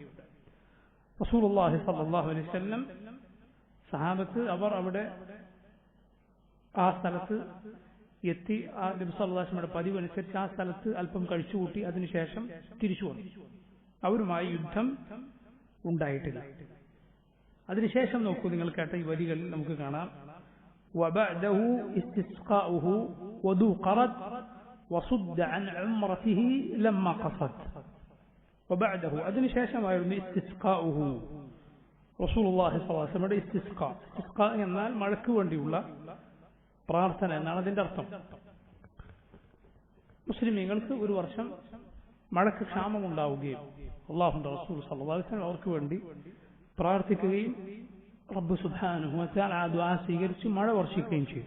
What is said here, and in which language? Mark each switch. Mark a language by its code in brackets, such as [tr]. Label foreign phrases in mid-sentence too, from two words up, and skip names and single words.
[ml] റസൂലുള്ളാഹി [ar] صلى الله عليه وسلم [ml] സഹാബത്ത് അവർ അവിടെ ആ സ്ഥലത്ത് എത്തി. ആ നബി [ar] صلى الله عليه وسلم [ml] പതിവനുസരിച്ച് ആ സ്ഥലത്ത് അല്പം കഴിച്ചുകൂട്ടി അതിനുശേഷം തിരിച്ചു വന്നു. അവരുമായി യുദ്ധം ഉണ്ടായിട്ടില്ല. അതിനുശേഷം നോക്കൂ, നിങ്ങൾ കേട്ട ഈ വരികളിൽ നമുക്ക് കാണാം: [ar] وبعده استسقاؤه وذو قرد وصد عن عمرته لما قصد. [ml] وبعده അതിനുശേഷമായിരുന്നു ഇസ്തിസ്ഖാഉഹു റസൂലുള്ളാഹി [ar] صلى الله عليه وسلم [ml] ഇസ്തിസ്ഖാ. ഇസ്തിസ്ഖാ എന്നാൽ മഴയ്ക്ക് വേണ്ടിയുള്ള പ്രാർത്ഥന എന്നാണ് അതിന്റെ അർത്ഥം. മുസ്ലിമീങ്ങൾക്ക് ഒരു വർഷം മഴയ്ക്ക് ക്ഷാമം ഉണ്ടാവുകയും അല്ലാഹുവിന്റെ റസൂൽ [ar] صلى الله عليه وسلم [ml] അവർക്ക് വേണ്ടി പ്രാർത്ഥിക്കുകയും റബ്ബ് [ar] سبحانه وتعالى [ml] ആ ദുആ സ്വീകരിച്ച് മഴ വർഷിക്കുകയും ചെയ്തു.